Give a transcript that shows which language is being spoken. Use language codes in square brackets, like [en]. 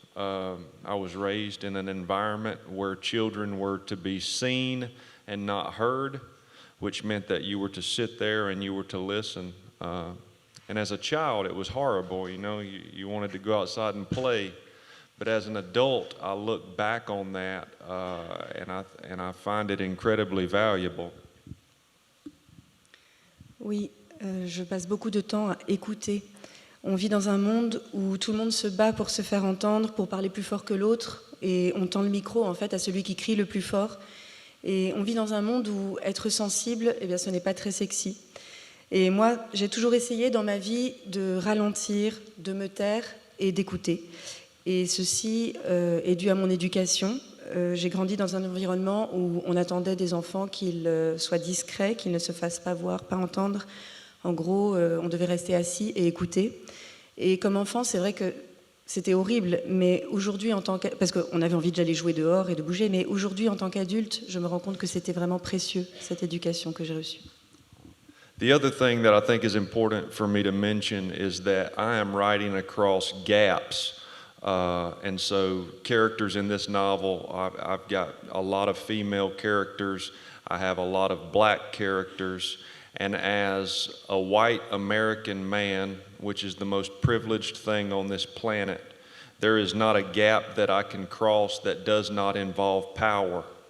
[en] I was raised in an environment where children were to be seen and not heard, which meant that you were to sit there and you were to listen. And as a child, it was horrible. You know, you wanted to go outside and play. But as an adult, I look back on that and I find it incredibly valuable. [fr] Oui, je passe beaucoup de temps à écouter. On vit dans un monde où tout le monde se bat pour se faire entendre, pour parler plus fort que l'autre, et on tend le micro en fait à celui qui crie le plus fort. Et on vit dans un monde où être sensible, eh bien, ce n'est pas très sexy. Et moi, j'ai toujours essayé dans ma vie de ralentir, de me taire et d'écouter. Et ceci est dû à mon éducation. J'ai grandi dans un environnement où on attendait des enfants qu'ils soient discrets, qu'ils ne se fassent pas voir, pas entendre. En gros, on devait rester assis et écouter. Et comme enfant, c'est vrai que c'était horrible, mais aujourd'hui, parce qu'on avait envie d'aller jouer dehors et de bouger, mais aujourd'hui, en tant qu'adulte, je me rends compte que c'était vraiment précieux, cette éducation que j'ai reçue. [en] The other thing that I think is important for me to mention is that I am writing across gaps. And so characters in this novel, I've got a lot of female characters, I have a lot of black characters, and as a white American man, which is the most privileged thing on this planet, there is not a gap that I can cross that does not involve power.